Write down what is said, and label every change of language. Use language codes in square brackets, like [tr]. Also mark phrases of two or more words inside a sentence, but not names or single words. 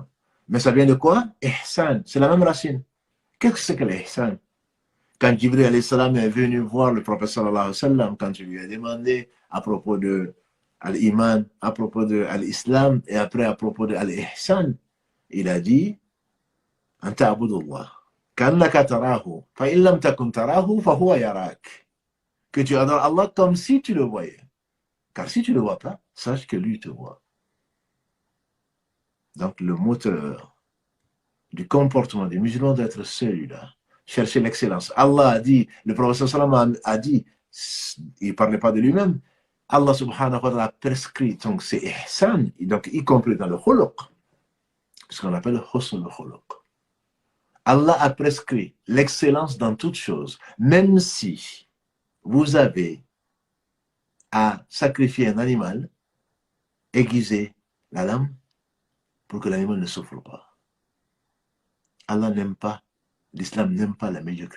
[fr] Mais ça vient de quoi? Ihsan, c'est la même racine. Qu'est-ce que c'est que l'ihsan? Quand Jibril [ar] عليه السلام [fr] est venu voir le prophète [ar] صلى الله عليه وسلم, [fr] quand il lui a demandé à propos de l'iman, à propos de l'islam et après à propos de l'ihsan, il a dit [ar] أن تعبد الله كأنك تراه فإن لم تكن تراه فهو يراك. [fr] Que tu adores Allah comme si tu le voyais. Car si tu ne le vois pas, sache que lui te voit. Donc le moteur du comportement des musulmans doit être celui-là. Chercher l'excellence. Allah a dit, le prophète sallam a dit, il ne parlait pas de lui-même, Allah [ar] سبحانه وتعالى [fr] a prescrit, donc c'est ihsan, donc y compris dans le khuluq, ce qu'on appelle [ar] حسن الخلق. [fr] Allah a prescrit l'excellence dans toutes choses, même si vous avez à sacrifier un animal, aiguiser la lame pour que l'animal ne souffre pas. Allah n'aime pas, l'islam n'aime pas la médiocrité.